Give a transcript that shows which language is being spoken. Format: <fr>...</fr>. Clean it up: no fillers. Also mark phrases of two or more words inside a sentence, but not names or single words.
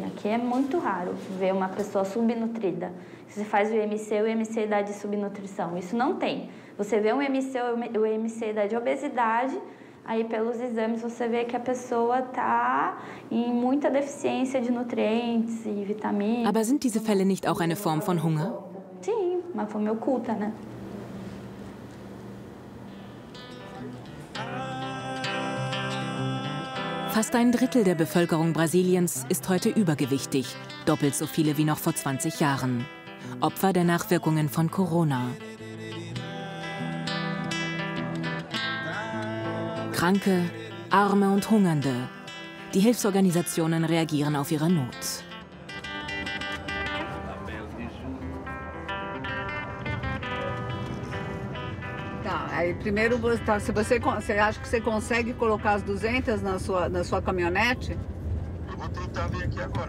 <pt>Aqui é muito raro ver uma pessoa subnutrida. Você faz o IMC dá de subnutrição. Isso não tem. Você vê o IMC dá de obesidade, aí pelos exames você vê que a pessoa está em muita deficiência de nutrientes e vitaminas.</pt> <de>Aber sind diese Fälle nicht auch eine Form von Hunger?</de> <pt>Sim, uma fome oculta, né?</pt> <de>Fast ein Drittel der Bevölkerung Brasiliens ist heute übergewichtig, doppelt so viele wie noch vor 20 Jahren. Opfer der Nachwirkungen von Corona. Kranke, Arme und Hungernde. Die Hilfsorganisationen reagieren auf ihre Not.</de> <pt>Aí primeiro, se você acha que você consegue colocar as 200 na sua caminhonete? Eu vou tentar vir aqui agora.</pt>